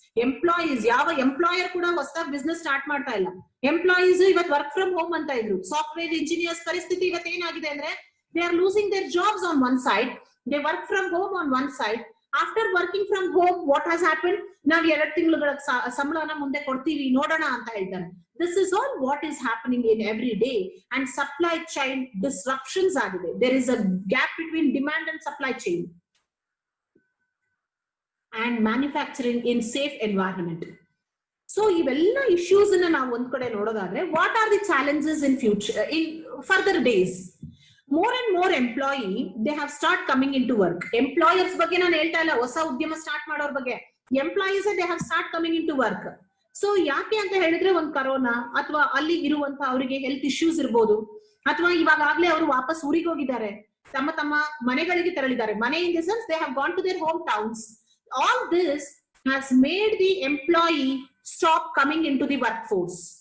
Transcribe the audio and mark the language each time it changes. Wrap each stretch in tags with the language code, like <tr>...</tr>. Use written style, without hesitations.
<kn>Employees, ಯಾವ employer ಕೂಡ ಹೊಸದಾಗಿ ಬಿಸ್ನೆಸ್ ಸ್ಟಾರ್ಟ್ ಮಾಡ್ತಾ ಇಲ್ಲ. ಎಂಪ್ಲಾಯೀಸ್ ಇವತ್ತು ವರ್ಕ್ ಫ್ರಮ್ ಹೋಮ್ ಅಂತ ಇದ್ರು. ಸಾಫ್ಟ್ವೇರ್ ಇಂಜಿನಿಯರ್ಸ್ ಪರಿಸ್ಥಿತಿ ಇವತ್ತು ಏನಾಗಿದೆ ಅಂದ್ರೆ</kn> <en>they are losing their jobs on one side,</en> <kn>they work from home on one side.</kn> <en>After working from home what has happen?</en> <kn>ನಾವ್ 2 ತಿಂಗಳ ಸಂಬಳನ ಮುಂದೆ ಕೊಡ್ತೀವಿ ನೋಡೋಣ ಅಂತ ಹೇಳ್ತಾರೆ.</kn> <en>This is all what is happening in every day, and supply chain disruptions</en> <kn>agide.</kn> <en>There is a gap between demand and supply chain and manufacturing in safe environment. So</en> <kn>ivella issues na ನಾವು ಒಂದ್ ಕಡೆ ನೋಡೋದಾದ್ರೆ,</kn> <en>what are the challenges in future, in further days? More and more employee they have start coming into work.</en> <kn>Employers ಬಗ್ಗೆ ನಾನು ಹೇಳ್ತಾ ಇಲ್ಲ, ಹೊಸ ಉದ್ಯಮ ಸ್ಟಾರ್ಟ್ ಮಾಡೋರ್ ಬಗ್ಗೆ.</kn> <en>Employees they have start coming into work.</en> <kn>So ಯಾಕೆ ಅಂತ ಹೇಳಿದ್ರೆ ಒಂದು ಕರೋನಾ ಅಥವಾ ಅಲ್ಲಿ ಇರುವಂತ ಅವರಿಗೆ ಹೆಲ್ತ್ ಇಶ್ಯೂಸ್ ಇರ್ಬೋದು, ಅಥವಾ ಇವಾಗಲೇ ಅವರು ವಾಪಸ್ ಊರಿಗೆ ಹೋಗಿದ್ದಾರೆ, ತಮ್ಮ ಮನೆಗಳಿಗೆ ತೆರಳಿದ್ದಾರೆ.</kn> <en>ಮನೆ in the sense they have gone to their home towns. All this has made the employee stop coming in to the work force.</en>